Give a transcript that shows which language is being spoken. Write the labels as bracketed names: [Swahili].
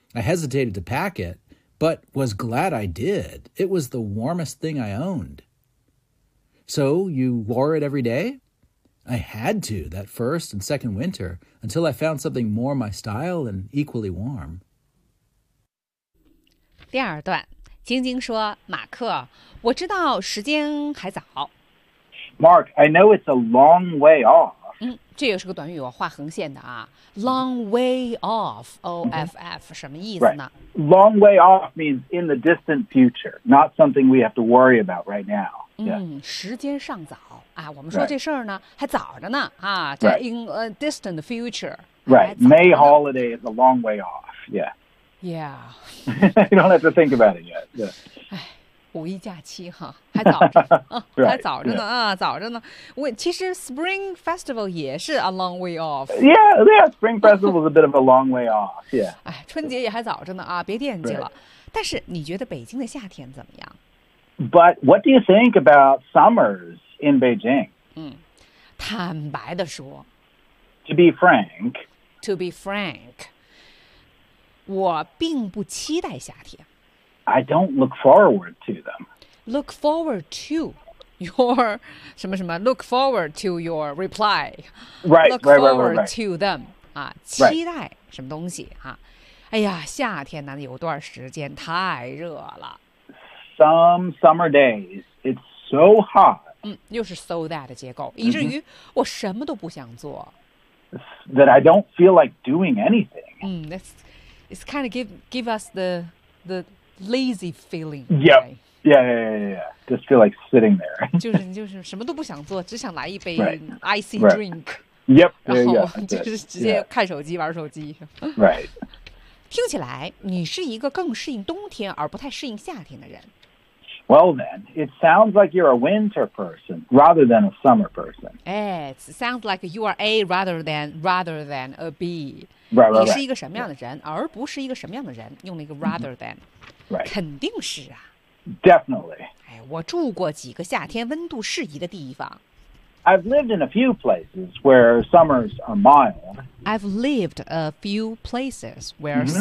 [English] I hesitated to pack it, but was glad I did. It was the warmest thing I owned. So you wore it every day? I had to that first and second winter until I found something more my style and equally warm. [Chinese] 第二段，晶晶说，马克，我知道时间还早。 [English] Mark, I know it's a long way off. [Chinese] 这也是个短语，我画横线的啊。 [English] Long way off, O-F-F,、mm-hmm. [Chinese] 什么意思呢、 [English] right. Long way off means in the distant future, not something we have to worry about right now.、Yeah. [Chinese] 嗯，时间尚早啊，我们说这事儿呢、 [English] right. [Chinese] 还早着呢啊。对 [English] in a distant future. Right, May holiday is a long way off, yeah. Yeah. You don't have to think about it yet, yeah. [Chinese] 五一假期哈，还早着，还早着呢 [English] right, 啊， yeah. [Chinese] 早着呢。我其实 Spring Festival 也是 [English] a long way off。 Yeah, yeah. Spring Festival is a bit of a long way off. Yeah. [Chinese] 哎，春节也还早着呢啊，别惦记了。 [English] Right. [Chinese] 但是你觉得北京的夏天怎么样 [English] ？But what do you think about summers in Beijing? [Chinese] 嗯，坦白的说 [English] ，To be frank. To be frank. [Chinese] 我并不期待夏天。 [English] I don't look forward to them. Look forward to your [Chinese] 什么什么 [English] Look forward to your reply. Right, look forward right, right, right. to them. [Chinese] 啊，期待什么东西哈、啊？哎呀，夏天呢有段时间太热了。 [English] Some summer days, it's so hot. [Chinese] 嗯，又是 so that 的结构，以至于我什么都不想做。 [English] That I don't feel like doing anything. 嗯 ，it's kind of give us the. Lazy feeling. Yeah, yeah, yeah, yeah, yeah. Just feel like sitting there. [Chinese] 就是就是什么都不想做，只想来一杯 icy [English] right, drink. Right. Yep. [Chinese] 然后就是直接看手机、 [English] yeah. [Chinese] 玩手机。 [English] Right. [Chinese] 听起来你是一个更适应冬天而不太适应夏天的人。 [English] Well then, it sounds like you're a winter person rather than a summer person. It sounds like you are a rather than a B. Right, right, right. [Chinese] 你是一个什么样的人、yeah. 而不是一个什么样的人，用了一个 [English] rather than.、 Mm-hmm. Right. [Chinese] 肯定是啊 [English] Definitely. [Chinese] 哎，我住过几个夏天温度适宜的地方。 [English] I've lived in a few places where summers are mild. I've lived a few places where、mm-hmm.